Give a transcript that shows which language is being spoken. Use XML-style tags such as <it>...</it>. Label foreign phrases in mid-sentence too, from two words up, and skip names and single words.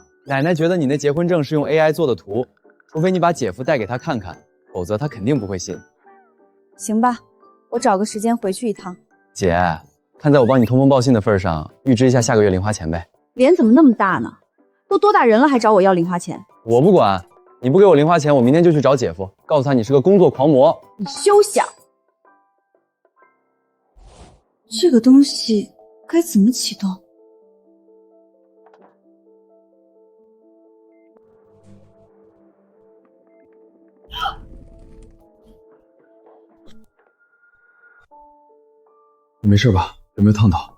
<zh>奶奶覺得你那結婚證是用 AI 做的圖，除非你把姐夫帶給她看看，否則她肯定不會信。行吧，我找個時間回去一趟。姐，看在我幫你通風報信的份上，預支一下下個月零花錢唄。臉怎麼那麼大呢？都多大人了還找我要零花錢？我不管，你不給我零花錢，我明天就去找姐夫，告訴他你是個工作狂魔。你休想！這個東西該怎麼啟動？你沒事吧？有沒有燙到？</zh>